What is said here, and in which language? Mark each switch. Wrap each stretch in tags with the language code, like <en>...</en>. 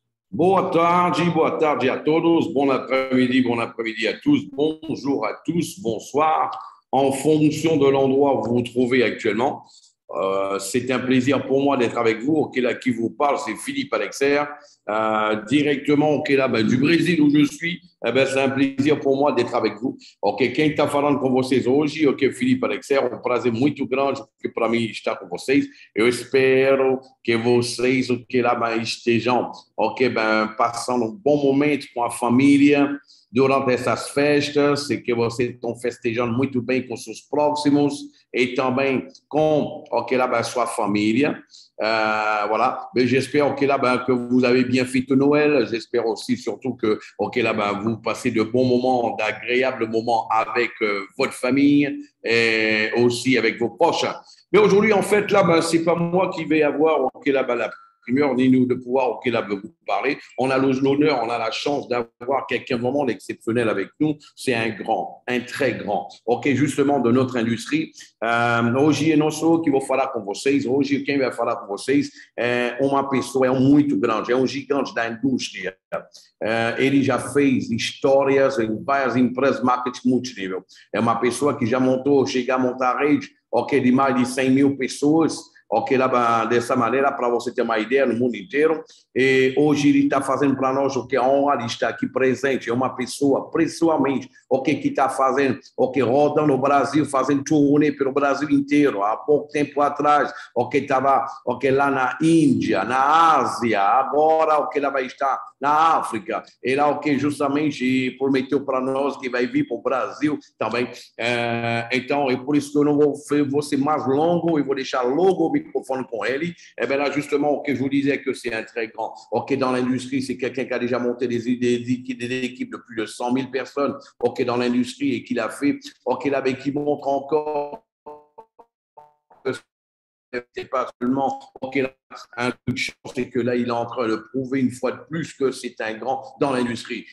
<pt>Boa tarde a todos,</pt> <fr>bon après-midi à tous, bonjour à tous, bonsoir, en fonction de l'endroit où vous vous trouvez actuellement. C'est un plaisir pour moi d'être avec vous. Ok, là, qui vous parle, c'est Philippe Alexer, directement ok, là, ben, du Brésil où je suis. Eh ben, c'est un plaisir pour moi d'être avec vous.</fr> <pt>Ok, quem está falando com vocês hoje, ok, Felipe Alexer, um prazer muito grande que para mim estar com vocês. Eu espero que vocês, ok, lá, ben, estejam, ok, ben, passando um bom momento com a família durante essas festas e que vocês estão festejando muito bem com seus próximos et também com ok, là, ben, sua família.</pt> <fr>Voilà. Mais j'espère ok, là, ben, que vous avez bien fêté Noël. J'espère aussi surtout que ok, là, ben, vous passez de bons moments, d'agréables moments avec votre famille et aussi avec vos proches. Mais aujourd'hui, en fait, là, ben, c'est pas moi qui vais avoir ok, là, ben, la primeur ni nous de pouvoir ok, là, ben, vous parler. On a l'honneur, on a la chance d'avoir quelqu'un vraiment d'exceptionnel avec nous. C'est un grand, un très grand, ok, justement de notre industrie.</fr> <pt>Hoje eu não sou que vou falar com vocês, hoje quem vai falar com vocês é uma pessoa, é um muito grande, é um gigante da indústria. Ele já fez histórias em várias empresas de marketing multinível. É uma pessoa que já montou, chega a montar rede, ok, de mais de 100 mil pessoas, ok, lá dessa maneira, para você ter uma ideia, no mundo inteiro. E hoje ele está fazendo para nós o que a honra de estar aqui presente. É uma pessoa, pessoalmente, ok, que está fazendo, ok, rodando o Brasil, fazendo turnê pelo Brasil inteiro. Há pouco tempo atrás, ok, estava ok, lá na Índia, na Ásia, agora, ok, ela vai estar na África. Ele, ok, justamente prometeu para nós que vai vir para o Brasil também. Então, é por isso que eu não vou ser mais longo e vou deixar logo o microphone</pt> <fr>pour elle. Et bien là, justement, que je vous disais que c'est un très grand. OK, dans l'industrie, c'est quelqu'un qui a déjà monté des équipes de plus de 100 000 personnes, OK, dans l'industrie et qui l'a fait, OK, là, mais qui montre encore que c'est pas seulement OK, là, un coup de chance, c'est que là, il est en train de prouver une fois de plus que c'est un grand dans l'industrie.</fr>